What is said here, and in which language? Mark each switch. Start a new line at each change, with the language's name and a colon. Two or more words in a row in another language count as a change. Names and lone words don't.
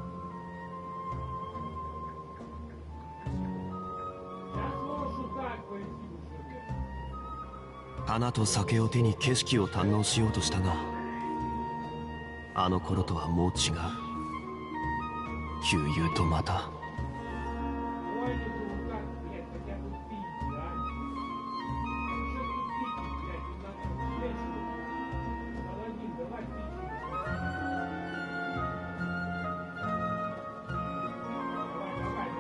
Russian: Сейчас можешь так пойти уже, блядь.
Japanese: 花と酒を手に景色を堪能しようとしたが、あの頃とはもう違う。旧友とまた
Russian: Ой, это вот так, блядь, хотя бы пить, да? Чё тут пить, блядь, не надо женщину. Паладин, давай пить. Давай,